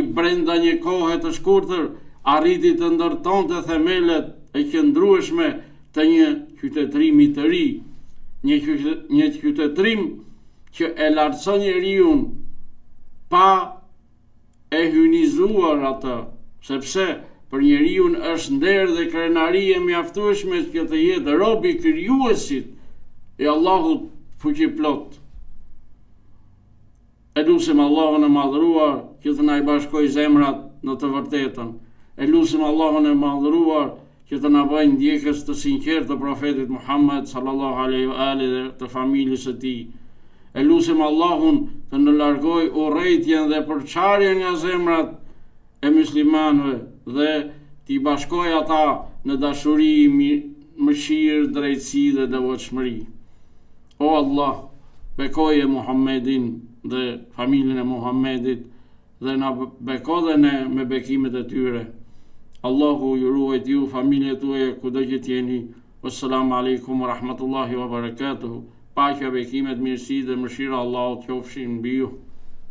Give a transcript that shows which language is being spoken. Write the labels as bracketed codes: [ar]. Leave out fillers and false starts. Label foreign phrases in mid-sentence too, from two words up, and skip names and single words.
[sq] brenda një kohe të shkurtër arriti të ndërtonte themelet e qëndrueshme të një qytetërimi të ri, një qytetërim që e lartëson njeriu pa e hynizuar atë, sepse për njeriu është nder dhe krenari e mjaftueshme që të jetë rob i krijuesit e Allahut fuqiplot. E lutim Allahun e madhëruar që të na i bashkojë zemrat në të vërtetën. E lutim Allahun e madhëruar që të na bëjë ndjekës të sinqertë të profetit Muhammed [ar] صلى الله عليه وآله [sq] dhe të familjes së tij. E lutim Allahun të në largojë urrëtitjen dhe përçarjen nga zemrat e muslimanëve dhe t'i bashkojë ata në dashuri, mëshirë, drejtësi dhe devotshmëri. O Allah, bekoje Muhammedin dhe familjen e Muhammedit dhe na beko dhe ne me bekimet e tyre. Allahu ju ruajt ju, familjet tuaja kudo që t'jeni. [ar] والسلام عليكم ورحمة الله وبركاته. [sq] Paqja, bekimet, mirësi dhe mëshira Allahut qofshin mbi ju.